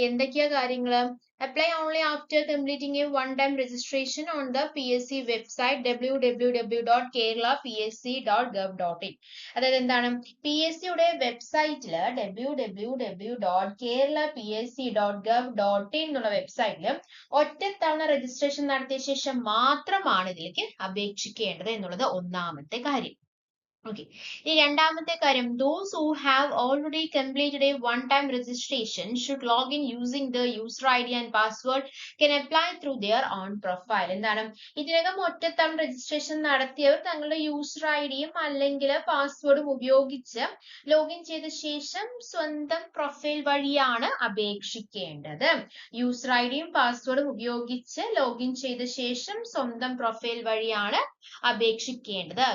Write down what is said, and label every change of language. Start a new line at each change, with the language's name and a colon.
Malayalam: എന്തൊക്കെയാ കാര്യങ്ങള്?
English: Apply only after completing a one-time registration on the PSC website www.keralapsc.gov.in.
Malayalam: അതായത് എന്താണ്? PSC യുടെ വെബ്സൈറ്റില് www.keralapsc.gov.in എന്നുള്ള വെബ്സൈറ്റില് ഒറ്റത്തവണ രജിസ്ട്രേഷൻ നടത്തിയ ശേഷം മാത്രമാണ് ഇതിലേക്ക് അപേക്ഷിക്കേണ്ടത് എന്നുള്ളത് ഒന്നാമത്തെ കാര്യം.
English: Okay. The
Malayalam: രണ്ടാമത്തെ കാര്യം,
English: those who have already completed a one-time registration should log in using the user ID and password can apply through their own profile.
Malayalam: എന്താണ്? ഇതിനകം ഒറ്റത്തവണ രജിസ്ട്രേഷൻ നടത്തിയവർ തങ്ങളുടെ യൂസർ ഐഡിയും അല്ലെങ്കിൽ പാസ്വേഡും ഉപയോഗിച്ച് ലോഗിൻ ചെയ്ത ശേഷം സ്വന്തം പ്രൊഫൈൽ വഴിയാണ് അപേക്ഷിക്കേണ്ടത്. യൂസർ ഐഡിയും പാസ്വേഡും ഉപയോഗിച്ച് ലോഗിൻ ചെയ്ത ശേഷം സ്വന്തം പ്രൊഫൈൽ വഴിയാണ് അപേക്ഷിക്കേണ്ടത്.